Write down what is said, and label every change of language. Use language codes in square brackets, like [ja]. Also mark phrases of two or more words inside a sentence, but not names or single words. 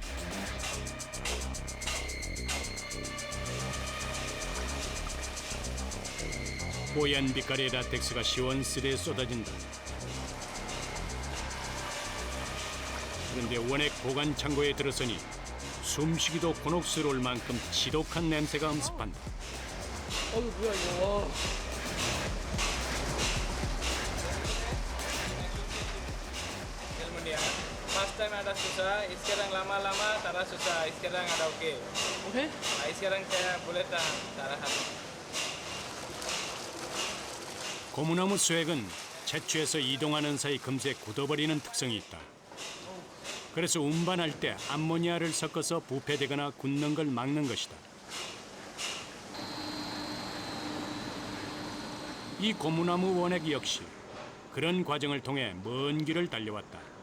[ko] 뽀얀 빛깔의 라텍스가 시원스레 쏟아진다. 그런데 원액 보관 창고에 들어서니 숨쉬기도 곤혹스러울 만큼 지독한 냄새가 엄습한다. [en] First time [ms] ada susah, sekarang lama-lama tak ada susah, sekarang ada okey. Okey? Sekarang saya boleh tak ada hal. [ko] 고무나무 수액은 채취해서 이동하는 사이 금세 굳어버리는 특성이 있다. 그래서 운반할 때 암모니아를 섞어서 부패되거나 굳는 걸 막는 것이다. 이 고무나무 원액 역시 그런 과정을 통해 먼 길을 달려왔다.